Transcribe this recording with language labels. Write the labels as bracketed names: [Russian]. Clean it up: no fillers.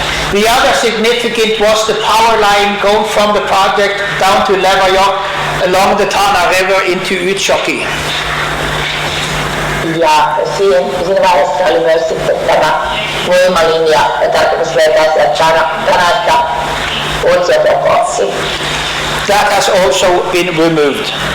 [English] The other significant was the power line going from the project down to Lavajok along the Tana River into Utsjoki. [Finnish] Ja siinä vaiheessa oli myös sitten tämä voimalinja ja tarkoitus löytää sieltä Tanasta Utsjokia kohti. [English] That has also been removed.